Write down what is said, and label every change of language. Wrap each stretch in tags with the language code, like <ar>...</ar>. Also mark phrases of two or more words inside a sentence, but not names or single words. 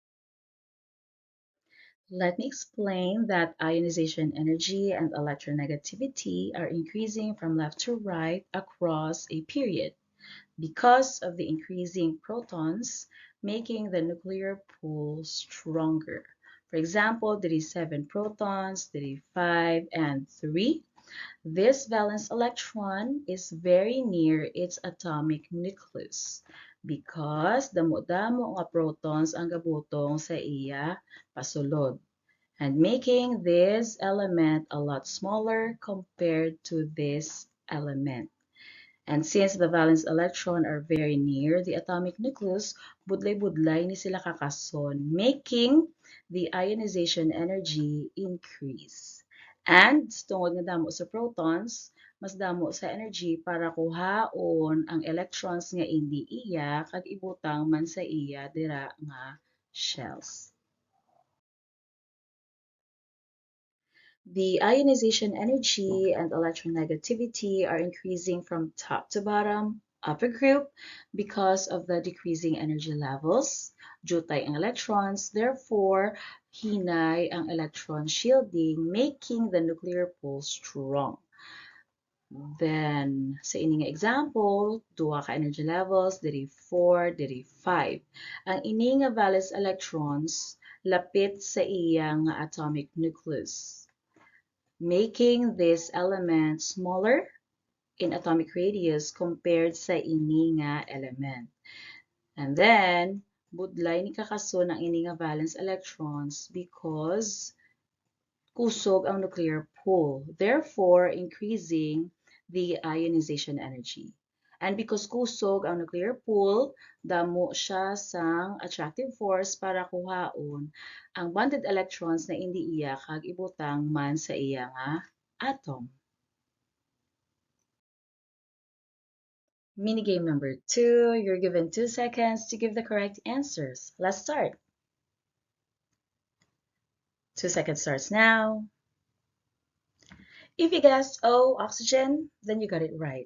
<en>Let me explain that ionization energy and electronegativity are increasing from left to right across a period because of the increasing protons making the nuclear pull stronger. For example, there is 7 protons, there is 5, and 3. This valence electron is very near its atomic nucleus because</en> <hil>damo-damo nga protons ang gabutong sa iya pasulod,</hil> <en>and making this element a lot smaller compared to this element. And since the valence electron are very near the atomic nucleus,</en> <hil>budlay-budlay ni sila kakason,</hil> <en>making the ionization energy increase.</en> <hil>And tungod nga damo sa protons, mas damo sa energy para kuhaon ang electrons nga hindi iya kag ibutang man sa iya dira nga shells.</hil> <en>The ionization energy and electronegativity are increasing from top to bottom of a group because of the decreasing energy levels.</en> <hil>Jutay ang electrons, therefore, hinay ang</hil> <en>electron shielding, making the nuclear pull strong. Then,</en> <hil>sa ining example, duha ka energy levels, diri 4, diri 5. Ang ini nga</hil> <en>valence electrons</en> <hil>lapit sa iyang</hil> <en>atomic nucleus, making this element smaller in atomic radius compared</en> <hil>sa ini nga</hil> <en>element. And then,</en> <hil>budlay ni kakason ang ini nga</hil> <en>valence electrons because</en> <hil>kusog ang</hil> <en>nuclear pull, therefore increasing the ionization energy. And because</en> <hil>kusog ang</hil> <en>nuclear pull,</en> <hil>damo siya sang</hil> <en>attractive force</en> <hil>para kuhaon ang</hil> <en>bonded electrons</en> <hil>na hindi iya kag ibutang man sa iya nga atom.</hil> <en>Minigame number 2, you're given 2 seconds to give the correct answers. Let's start. 2 seconds starts now. If you guessed O, oxygen, then you got it right.</en>